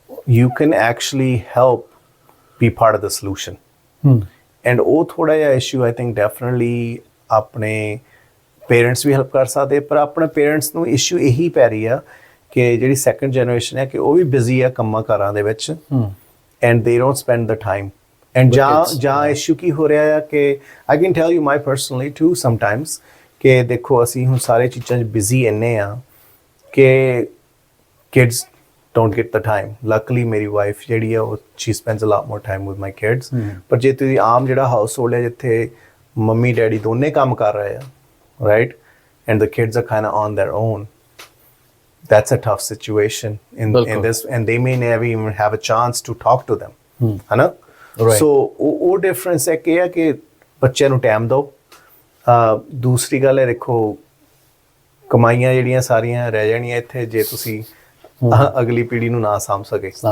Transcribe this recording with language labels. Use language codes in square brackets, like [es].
[en] you can actually help be part of the solution [pa] and ਉਹ ਥੋੜਾ ਜਿਹਾ issue I think definitely ਆਪਣੇ parents ਵੀ help ਕਰ ਸਕਦੇ ਪਰ ਆਪਣੇ ਪੇਰੈਂਟਸ ਨੂੰ ਇਸ਼ੂ ਇਹੀ ਪੈ ਰਹੀ ਆ ਕਿ ਜਿਹੜੀ ਸੈਕੰਡ ਜਨਰੇਸ਼ਨ ਹੈ ਕਿ ਉਹ ਵੀ ਬਿਜ਼ੀ ਆ ਕੰਮਾਂ ਕਾਰਾਂ ਦੇ ਵਿੱਚ [en] and they don't spend the time [pa] and ਜਾਂ ਇਸ਼ੂ ਕੀ ਹੋ ਰਿਹਾ ਹੈ ਕਿ [en] I can tell you my personally too sometimes [pa] ਕਿ ਦੇਖੋ ਅਸੀਂ ਹੁਣ ਸਾਰੇ ਚੀਜ਼ਾਂ 'ਚ ਬਿਜ਼ੀ ਇੰਨੇ ਆ ਕਿ kids [en] don't get the time. Luckily [pa] ਮੇਰੀ ਵਾਈਫ ਜਿਹੜੀ ਆ ਉਹ [en] she spends a lot more time with my kids. [pa] ਪਰ ਜੇ ਤੁਸੀਂ ਆਮ ਜਿਹੜਾ ਹਾਊਸ ਹੋਲਡ ਹੈ ਜਿੱਥੇ ਮੰਮੀ ਡੈਡੀ ਦੋਨੇ ਕੰਮ ਕਰ ਰਹੇ ਆ [en] right and the kids are kind of on their own, that's a tough situation in this and they may never even have a chance to talk to them [pa] ਹੈ ਨਾ so ਉਹ difference ਹੈ ਕਿ ਬੱਚਿਆਂ ਨੂੰ ਟਾਈਮ ਦਿਓ ਦੂਸਰੀ ਗੱਲ ਹੈ ਦੇਖੋ ਕਮਾਈਆਂ ਜਿਹੜੀਆਂ ਸਾਰੀਆਂ ਰਹਿ ਜਾਣੀਆਂ ਇੱਥੇ ਜੇ ਤੁਸੀਂ ਅਗਲੀ ਪੀੜ੍ਹੀ ਨੂੰ ਨਾ ਸਾਂਭ ਸਕੇ